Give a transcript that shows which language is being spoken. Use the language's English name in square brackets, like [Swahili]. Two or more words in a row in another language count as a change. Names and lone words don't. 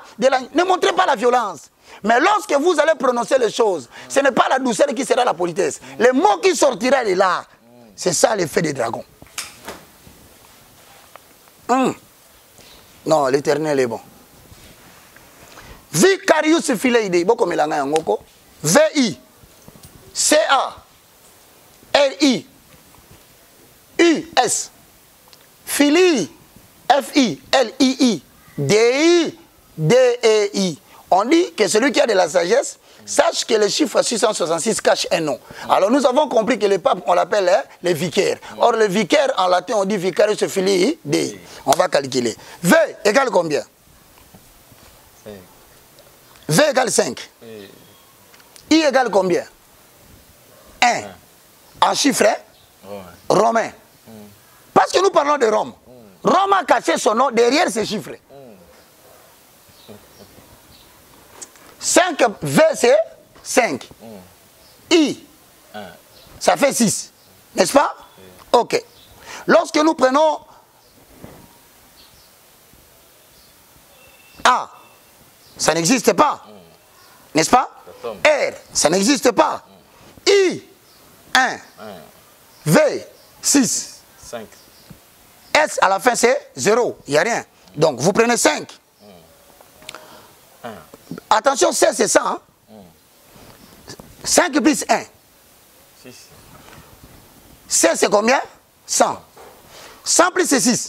[French] Ne montrez pas la violence. Mais lorsque vous allez prononcer les choses, ce n'est pas la douceur qui sera la politesse. Les mots qui sortiront de là, c'est ça l'effet des dragons. Non, l'Éternel est bon. [Latin] Vicarius Filii Dei, [Lingala] beaucoup melanga yangoko. [Latin] V-I C-A-R-I-U-S Filii F-I-L-I-I D-I D-E-I. [French] On dit que celui qui a de la sagesse sache que le chiffre 666 cache un nom. Alors nous avons compris que le pape, on l'appelle le vicaire. Or le vicaire en latin on dit [Latin] vicarius filii Dei. [French] On va calculer. V égale combien? V égale 5. I égale combien? 1. En chiffre romain. Parce que nous parlons de Rome. Rome a caché son nom derrière ces chiffres. 5 V c'est 5. I, ça fait 6. N'est-ce pas? Ok. Lorsque nous prenons A, ça n'existe pas. N'est-ce pas? R, ça n'existe pas. I, 1. V, 6. 5. S à la fin c'est 0. Il n'y a rien. Donc vous prenez 5. Attention, 16 c'est ça. Hein? 5 plus 1. 6. 16 c'est combien? 100. 100 plus 6.